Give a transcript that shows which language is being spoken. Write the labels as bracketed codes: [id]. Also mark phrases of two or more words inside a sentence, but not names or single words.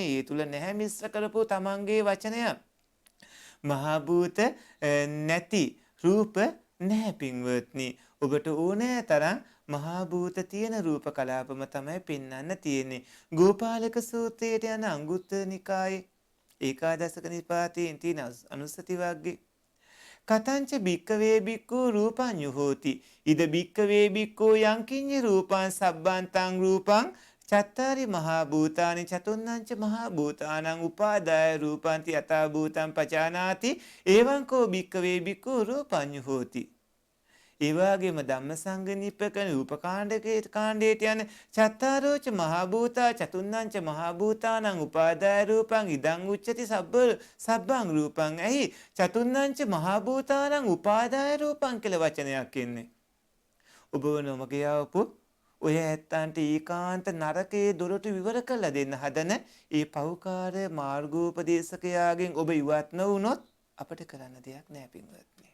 [si] ඒ තුල නැහැ මිශ්‍ර කරපු තමන්ගේ වචනය. මහා භූත නැති රූප නැහැ පින්වත්නි. ඔබට ඕනෑ තරම් මහා භූත තියෙන රූප කලාපම තමයි පෙන්වන්න තියෙන්නේ. ගෝපාලක සූත්‍රයට යන අංගුත්තර නිකායේ ඒකාදශක නිපාතයේ තියෙන අනුස්සති වර්ගයේ [pi] කතංච භික්කවේ භික්ඛු රූපං යුහෝති. ඉද භික්කවේ භික්ඛු යං කිඤ්ඤ රූපං සබ්බන්තං රූපං චත්තාරි මහා භූතානි චතුන්නංච මහා භූතානං උපාදාය රූපන්ති යථා භූතං පජානාති එවං කෝ භික්කවේ භික්ඛු රූපං යුහෝති. [si] ඒ වගේම ධම්මසංගණිප්පක රූපකාණ්ඩකේ කාණ්ඩේට යන [pi] චත්තාරෝච මහා භූතා චතුන්නංච මහා භූතානං උපාදාය රූපං ඉදං උච්චති සබ්බං රූපං. [si] එහි [pi] චතුන්නංච මහා භූතානං උපාදාය රූපං [si] කියලා වචනයක් එන්නේ. ඔබ නොමග යවපු ඔය ඇත්තන්ට ඒකාන්ත නරකයේ දොරටු විවර කරලා දෙන්න හදන ඒ පෞකාර මාර්ගෝපදේශකයාගෙන් ඔබ ඉවත් නොවුනොත් අපට කරන්න දෙයක් නෑ පින්වත්නි.